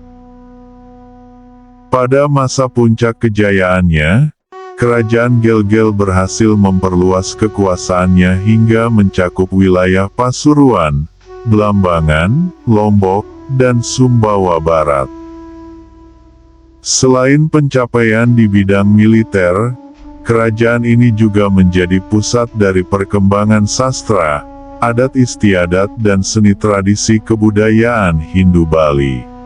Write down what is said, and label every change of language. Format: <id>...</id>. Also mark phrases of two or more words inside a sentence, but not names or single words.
<id>Pada masa puncak kejayaannya, Kerajaan Gelgel berhasil memperluas kekuasaannya hingga mencakup wilayah Pasuruan, Blambangan, Lombok, dan Sumbawa Barat. Selain pencapaian di bidang militer, kerajaan ini juga menjadi pusat dari perkembangan sastra, adat istiadat dan seni tradisi kebudayaan Hindu Bali.</id>